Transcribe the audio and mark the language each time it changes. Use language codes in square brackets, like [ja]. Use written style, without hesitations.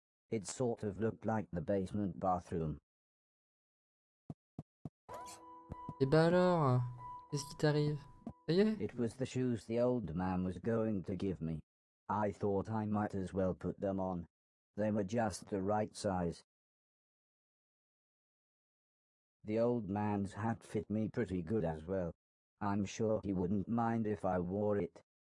[en] It sort of looked like the basement bathroom. [fr] Et bah alors, qu'est-ce qui t'arrive? Ça y est? [en] It was the shoes the old man was going to give me. I thought I might as well put them on. They were just the right size. The old man's hat fit me pretty good as well. I'm sure he wouldn't mind if I wore it.